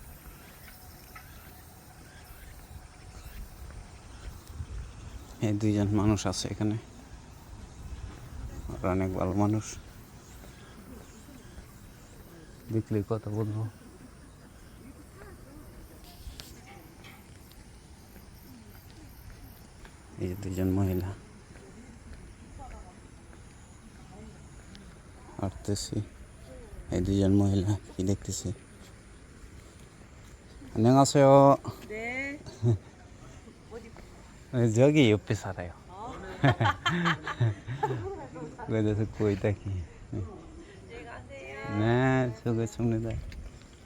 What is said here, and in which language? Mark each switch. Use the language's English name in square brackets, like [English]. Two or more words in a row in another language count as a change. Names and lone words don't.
[Bangla] এই দুইজন মানুষ আছে এখানে, আর অনেক ভালো মানুষ, দেখলে কথা বলবো। এই যে দুইজন মহিলা হাঁটতেছি, এই দুইজন মহিলা কি দেখতেছি। [Korean] 안녕하세요. 네. 저기 옆에 살아요. 그래서 거의 다 네, 저거 줍니다. 네.